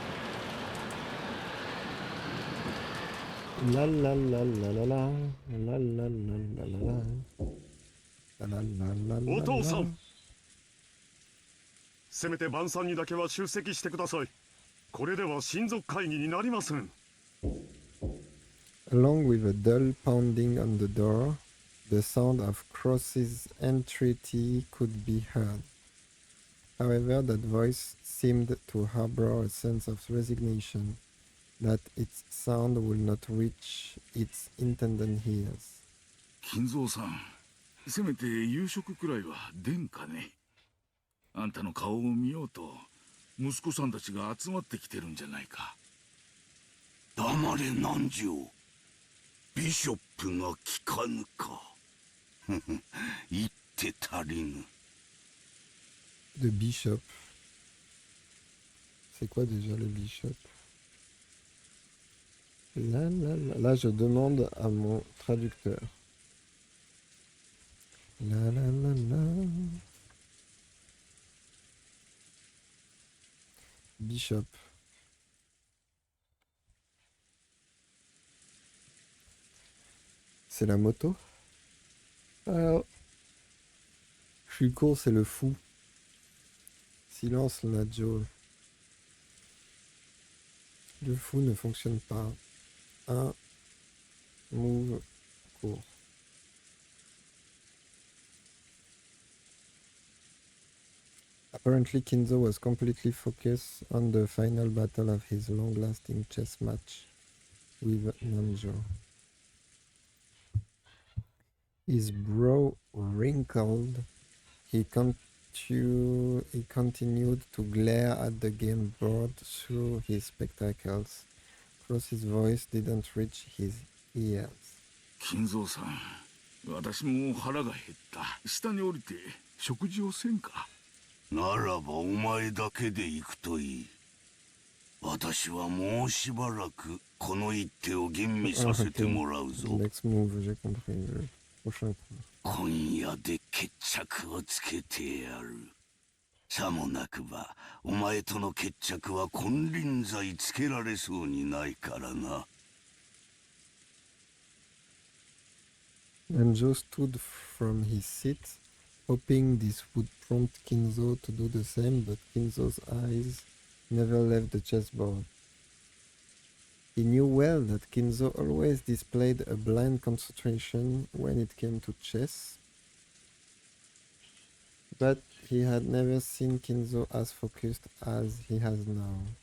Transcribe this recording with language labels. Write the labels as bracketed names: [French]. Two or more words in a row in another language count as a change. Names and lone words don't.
[Japanese] La la la la la la la la la la la la la la la お父さん、せめて晩餐にだけは出席してください。これでは親族会議になりません。 [English] Along with a dull pounding on the door, the sound of Cross's entreaty could be heard. However, that voice seemed to harbor a sense of resignation, that its sound would not reach its intended ears. [Japanese] 金蔵さん、せめて夕食くらいは出んかね。あんたの顔を見ようと息子さんたちが集まってきてるんじゃないか。黙れ南條。ビショップが聞かぬか。言って足りぬ。 [French] Le bishop. C'est quoi déjà le bishop? Là, je demande à mon traducteur. La la la la. Bishop. C'est la moto. Alors, je suis con, c'est le fou. Silence, Nadjo. Le fou ne fonctionne pas. Un move court. [English] Apparently, Kinzo was completely focused on the final battle of his long-lasting chess match with Namjo. His brow wrinkled. He continued to glare at the game board through his spectacles. Cross's voice didn't reach his ears. [Japanese] 金蔵さん、私も腹が減った。下に降りて食事をせんか。ならばお前だけで行くといい。私はもうしばらくこの一手を吟味させてもらうぞ。 [English] Next move, [French] j'ai compris. Le prochain coup. [Japanese] 今夜で決着をつけてやる。さもなくばお前との決着は金輪際つけられそうにないからな。 [English] Namjo stood from his seat, hoping this would prompt Kinzo to do the same, but Kinzo's eyes never left the chessboard. He knew well that Kinzo always displayed a blind concentration when it came to chess, but he had never seen Kinzo as focused as he has now.